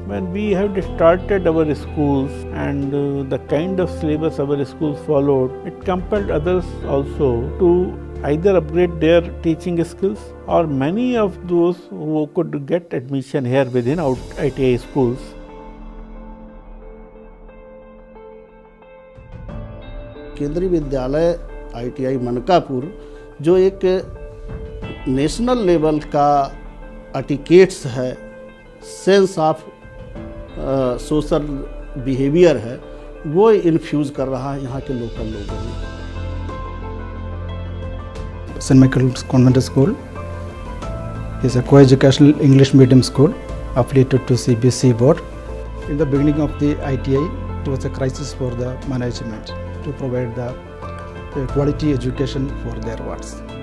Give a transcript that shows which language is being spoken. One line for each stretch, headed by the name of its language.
English: When we have started our schools and the kind of syllabus our schools followed, it compelled others also to either upgrade their teaching skills, or many of those who could get admission here within ITI schools.
Hindi: केंद्रीय विद्यालय ITI Mankapur जो एक national level का etiquettes है, sense of social behaviour है, वो infuse कर रहा है यहाँ के लोकल लोगों में।
English: St. Michael's Convent School is a co-educational English medium school affiliated to CBSE board. In the beginning of the ITI, it was a crisis for the management to provide the quality education for their wards.